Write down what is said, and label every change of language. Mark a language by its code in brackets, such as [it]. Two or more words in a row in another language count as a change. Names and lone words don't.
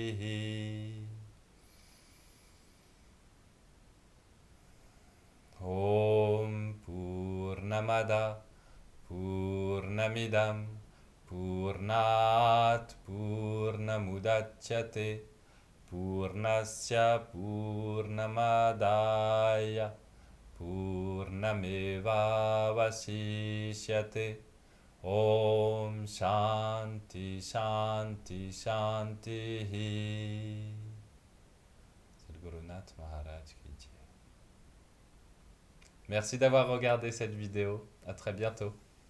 [sa] Om Purnamada Purnamidam Purnat Purnamudachyate Purnasya Purnamadaya Purnameva Vasishyate. Om Shanti Shanti Shanti. [fr] C'est le Guru Nath Maharaj qui dit. Merci d'avoir regardé cette vidéo. À très bientôt.